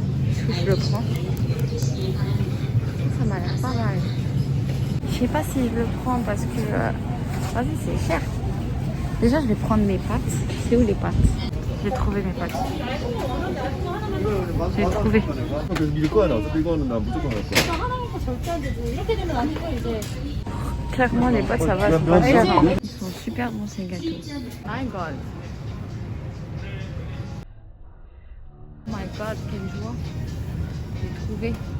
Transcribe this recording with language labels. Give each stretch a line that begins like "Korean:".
French: Est-ce que je le prends? Ça m'a l'air pas mal. Je sais pas si je le prends parce que... vas-y, c'est cher. Déjà, je vais prendre mes pâtes. C'est où les pâtes? J'ai trouvé mes pâtes. J'ai trouvé.
Korean: 그래서 밀 거야 나도 이거는 나 무조건 할 거야.
French: Clairement, les pâtes, ça va, c'est pas cher. Hein. Ils sont super bons, ces gâteaux.
English: My God. Oh my God,
French: quelle joie. J'ai trouvé.